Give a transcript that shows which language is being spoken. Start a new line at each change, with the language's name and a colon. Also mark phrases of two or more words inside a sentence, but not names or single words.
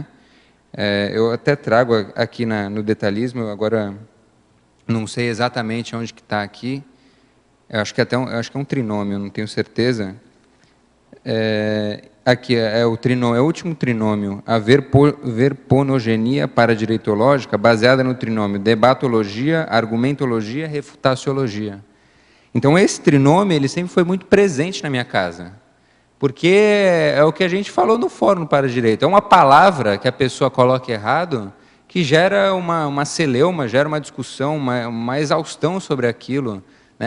Portuguese: Eu até trago aqui no detalhismo, eu agora não sei exatamente onde que está aqui. Eu acho que acho que é um trinômio, não tenho certeza. Aqui é o último trinômio, a verponogenia paradireitológica, baseada no trinômio debatologia, argumentologia, refutaciologia. Então, esse trinômio ele sempre foi muito presente na minha casa, porque é o que a gente falou no fórum para direito. É uma palavra que a pessoa coloca errado, que gera uma celeuma, gera uma discussão, uma exaustão sobre aquilo, né?